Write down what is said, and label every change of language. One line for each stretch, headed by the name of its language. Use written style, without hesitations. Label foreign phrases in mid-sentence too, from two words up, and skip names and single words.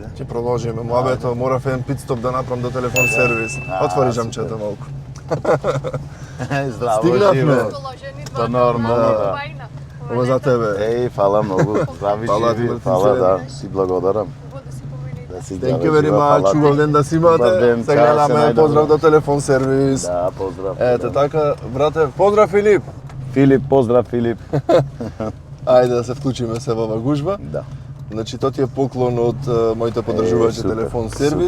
Macedonian: Ќе продолжиме муабето, морав еден пит-стоп да направам до телефон сервис. Отвори жамчето малку. Здраво, Стигнавме. живо. Па нормално, да. Ова за тебе. Еј, фала многу. Здрави, Фала, живи, Мартин фала, Селен. да, си благодарам. Да си
English: Thank you
Macedonian: здраве,
English: very
Macedonian: жива,
English: much,
Macedonian: фала ти. убав ден да си Убав имате. ден, Се чао, се гледаме, најдаме. поздрав до телефон сервис. Да, поздрав. Ете така, брате, поздрав Филип. Филип, поздрав Филип. Ајде да се вклучиме се во ова гужба. Да. Значи, тоа ти е поклон од моите поддржувачи супер, телефон сервис.